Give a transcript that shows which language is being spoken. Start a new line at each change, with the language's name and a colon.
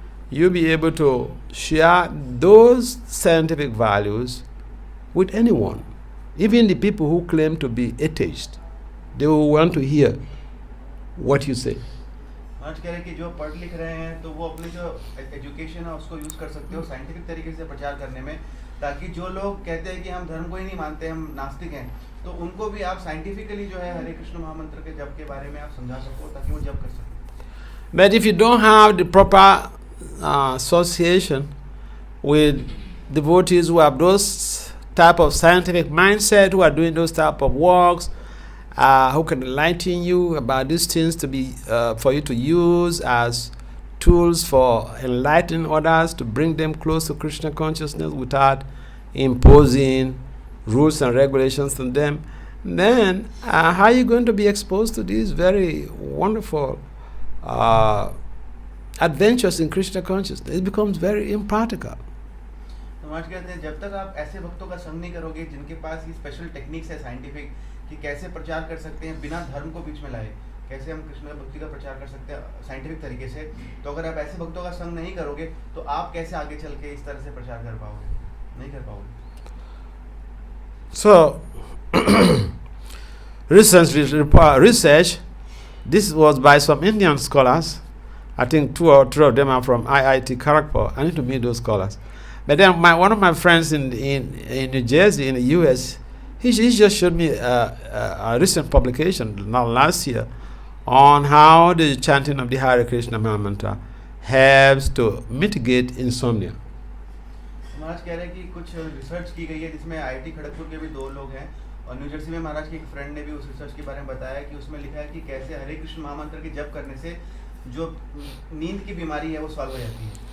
English: You'll be able to share those scientific values with anyone, even the people who claim to be atheists. They will want to hear what you say.
Hindi: आज कह रहे हैं कि जो पढ़ लिख रहे हैं तो वो अपनी जो एजुकेशन है उसको यूज कर सकते हो साइंटिफिक तरीके से प्रचार करने में, ताकि जो लोग कहते हैं कि हम धर्म को ही नहीं मानते, हम नास्तिक हैं, तो उनको भी आप साइंटिफिकली जो है हरे कृष्ण महामंत्र के जप के बारे में आप समझा सको, ताकि वो जप कर सकें.
English: But if you don't have the proper association with devotees who have those type of scientific mindset, who are doing those type of works, who can enlighten you about these things to be for you to use as tools for enlightening others, to bring them close to Krishna consciousness without imposing rules and regulations on them, then how are you going to be exposed to these very wonderful adventures in Krishna consciousness? It becomes very impractical.
Hindi: तो आज कहते हैं जब तक आप ऐसे भक्तों का संग नहीं करोगे जिनके पास ये स्पेशल टेक्निक्स है साइंटिफिक कि कैसे प्रचार कर सकते हैं बिना धर्म को बीच में लाए, कैसे हम कृष्ण भक्ति का प्रचार कर सकते हैं साइंटिफिक तरीके से, तो अगर आप ऐसे भक्तों का संग नहीं करोगे तो आप कैसे आगे चल के इस तरह से प्रचार कर पाओगे, नहीं कर पाओगे.
English: So research, this was by some Indian scholars. I think two or three of them are from IIT Kharagpur. I need to meet those scholars. But then one of my friends in New Jersey, in the US, he just showed me a recent publication last year on how the chanting of the Hare Krishna Mahamantra helps to mitigate insomnia.
Hindi: महाराज कह रहे हैं कि कुछ research की गई है जिसमें IIT Kharagpur के भी 2 लोग हैं, और न्यू जर्सी में महाराज के एक फ्रेंड ने भी उस रिसर्च के बारे में बताया कि उसमें लिखा है कि कैसे हरे कृष्ण महामंत्र के जप करने से जो नींद की बीमारी है वो सॉल्व हो जाती है.